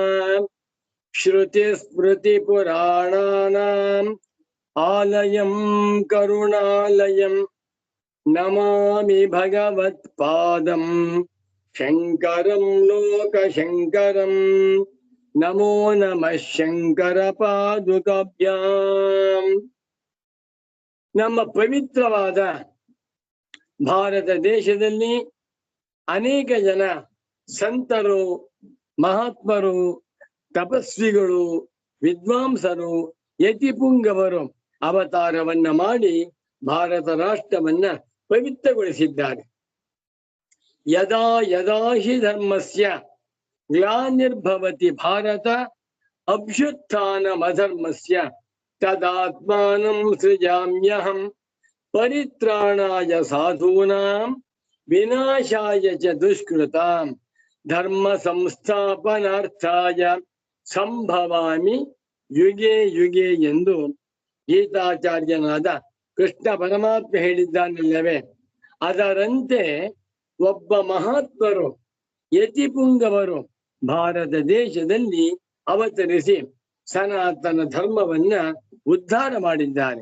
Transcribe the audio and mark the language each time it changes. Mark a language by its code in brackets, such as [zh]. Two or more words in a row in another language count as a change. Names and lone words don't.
[sa] श्रुतिस्मृतिपुराणानाम् आलयं करुणालयं नमामि भगवत्पादं शङ्करं लोकशङ्करं। नमो नमः शङ्कर पादुकाभ्याम्। [kn] ನಮ್ಮ ಪವಿತ್ರವಾದ ಭಾರತ ದೇಶದಲ್ಲಿ ಅನೇಕ ಜನ ಸಂತರು, ಮಹಾತ್ಮರು, ತಪಸ್ವಿಗಳು, ವಿದ್ವಾಂಸರು, ಯತಿಪುಂಗವರು ಅವತಾರವನ್ನ ಮಾಡಿ ಭಾರತ ರಾಷ್ಟ್ರವನ್ನ ಪವಿತ್ರಗೊಳಿಸಿದ್ದಾರೆ. [sa] ಯದಾ ಯದಾ ಹಿ ಧರ್ಮಸ್ಯ ಗ್ಲಾನಿರ್ಭವತಿ ಭಾರತ ಅಭ್ಯುತ್ಥಾನಮಧರ್ಮಸ್ಯ ತದಾತ್ಮಾನಂ ಸೃಜಾಮ್ಯಹಂ ಪರಿತ್ರಾಣಾಯ ಸಾಧೂನಾಂ ವಿನಾಶಾಯ ಚ ದುಷ್ಕೃತಾಂ ಧರ್ಮ ಸಂಸ್ಥಾಪನಾರ್ಥಾಯ ಸಂಭವಾಮಿ ಯುಗೆ ಯುಗೆ [kn] ಎಂದು ಗೀತಾಚಾರ್ಯನಾದ ಕೃಷ್ಣ ಪರಮಾತ್ಮ ಹೇಳಿದ್ದಾನಲ್ಲವೇ? ಅದರಂತೆ ಒಬ್ಬ ಮಹಾತ್ಮರು, ಯತಿಪುಂಗವರು ಭಾರತ ದೇಶದಲ್ಲಿ ಅವತರಿಸಿ ಸನಾತನ ಧರ್ಮವನ್ನ ಉದ್ಧಾರ ಮಾಡಿದ್ದಾರೆ.